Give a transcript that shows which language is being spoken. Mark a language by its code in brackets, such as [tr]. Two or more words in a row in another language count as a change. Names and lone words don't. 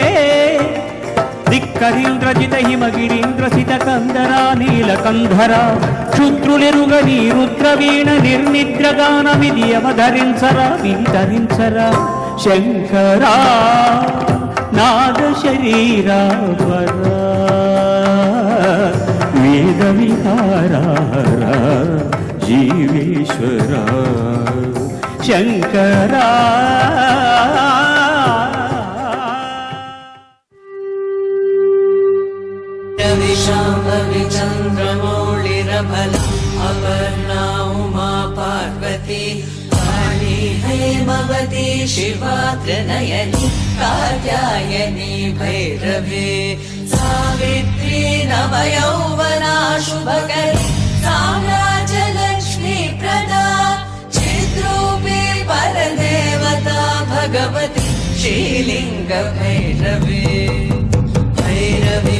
[te] ధిక్కరీంద్రజిత హిమగిరీంద్రసిత కందరా నీలకంధరా క్షుద్రులెరుగని రుద్రవీణ నిర్నిద్రగానమిది అవధరించరా విధరించరా శంకరా నాద శరీరావరా వేద విహారా జీవేశ్వరా శంకరా [sa] चन्द्रमौळिरफलम् अपर्णा उमा पार्वती काली हेमवती शिवा त्रिनयनी कात्यायनी भैरवी सावित्री नवयौवना शुभकरी साम्राज्यलक्ष्मी प्रदा चिद्रूपी परदेवता भगवती श्रीलिङ्ग भैरवी भैरवी